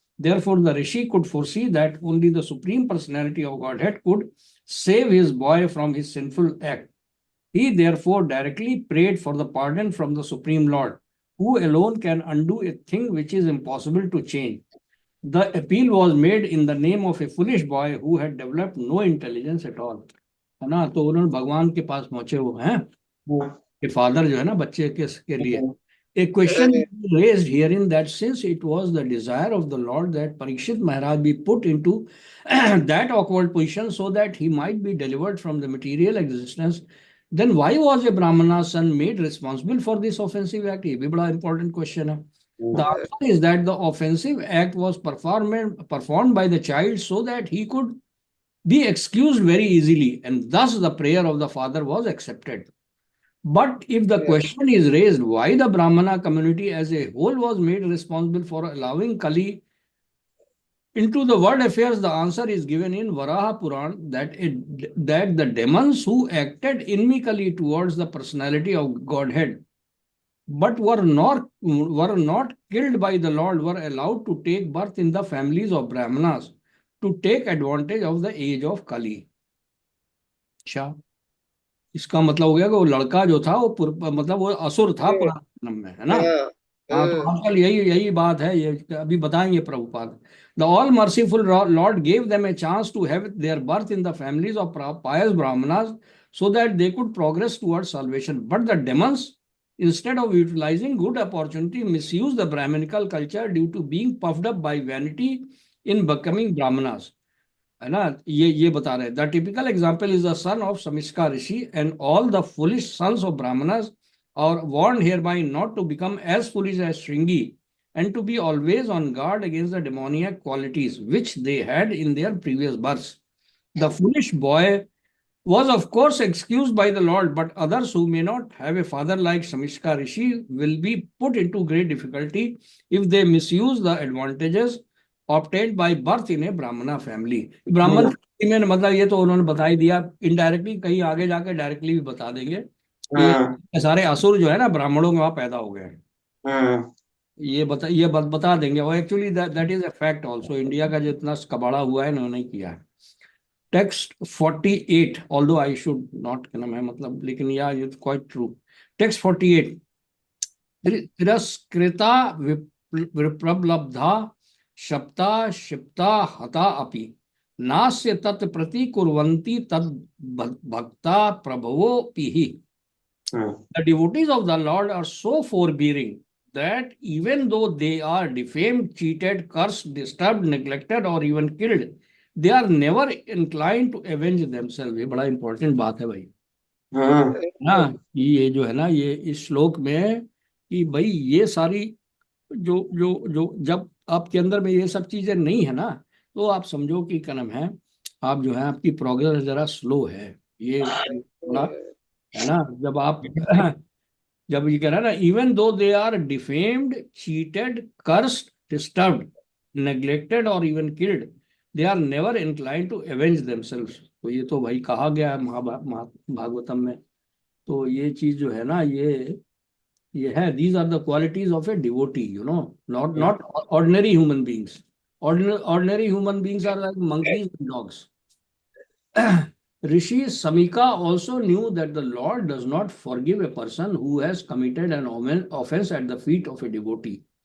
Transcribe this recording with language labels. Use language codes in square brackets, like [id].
[en] Therefore, the Rishi could foresee that only the Supreme Personality of Godhead could save his boy from his sinful act. He therefore directly prayed for the pardon from the Supreme Lord, who alone can undo a thing which is impossible to change. The appeal was made in the name of a foolish boy who had developed no intelligence at all. [hi] है ना, तो उन्होंने भगवान के पास पहुंचे वो हैं कि फादर जो है ना बच्चे के लिए. [en] A question is raised herein that since it was the desire of the Lord that Parikshit Maharaj be put into that awkward position so that he might be delivered from the material existence, then why was a Brahmana's son made responsible for this offensive act? [hi] ये भी बड़ा important question है. [en] The answer is that the offensive act was performed by the child so that he could be excused very easily, and thus the prayer of the father was accepted. But if the question is raised why the Brahmana community as a whole was made responsible for allowing Kali into the world affairs, the answer is given in Varaha Puran that the demons who acted inimically towards the personality of Godhead but were not killed by the Lord were allowed to take birth in the families of Brahmanas to take advantage of the age of Kali. [hi] अच्छा, इसका मतलब हो गया कि वो लड़का जो था वो मतलब वो असुर था पुराने जन्म में, है ना. हाँ, तो आजकल यही बात है, ये अभी बताएंगे Prabhupada. [en] The all merciful lord gave them a chance to have their birth in the families of pious brahmanas so that they could progress towards salvation. But the demons, instead of utilizing good opportunity, misuse the Brahminical culture due to being puffed up by vanity in becoming Brahmanas. [hi] है ना, ये बता रहे. [en] The typical example is the son of Samishka rishi and all the foolish sons of brahmanas are warned hereby not to become as foolish as Shringi and to be always on guard against the demoniac qualities which they had in their previous births. The foolish boy was of course excused by the Lord, but others who may not have a father like Samishka Rishi will be put into great difficulty if they misuse the advantages obtained by birth in a Brahmana family. [hi] ब्राह्मण में मतलब ये तो उन्होंने बता ही दिया, indirectly कहीं आगे जाके डायरेक्टली भी बता देंगे कि सारे असुर जो है ना ब्राह्मणों के वहां पैदा हो गए. ये बता देंगे. वो actually [en] That is a fact also. [hi] India का जो इतना कबाड़ा हुआ है इन्होंने किया है. Text 48, [en] although I should not [hi] कहना मैं मतलब, लेकिन [en] या it's quite true. [sa] टेक्स्ट 48, तिरस्कृता विप्रलब्धा शप्ता शिप्ता हता अपि नास्य तत् प्रति कुर्वन्ति तद भक्ता प्रभवो पिहि. [en] The devotees of the Lord are so forbearing that even though they are defamed, cheated, cursed, disturbed, neglected or even killed, they are never inclined to avenge themselves. [hi] ये बड़ा important बात है भाई. ना ये जो है ना ये इस श्लोक में कि भाई ये सारी जो जो जो जब आपके अंदर में ये सब चीजें नहीं है ना, तो आप समझो कि क्या नाम है, आप जो है आपकी प्रोग्रेस जरा स्लो है. ये बड़ा है ना, जब आप जब ये कह रहा है ना, [en] Even though they are defamed, cheated, cursed, disturbed, neglected or even killed, they are never inclined to avenge themselves. [hi] तो ये तो भाई कहा गया है भागवतम में। तो ये चीज जो है ना, ये है, [en] these are the qualities of a devotee, you know, not ordinary human beings. Ordinary human beings are like monkeys and dogs. Rishi Samika also knew that the Lord does not forgive a person who has committed an offense at the feet of a devotee.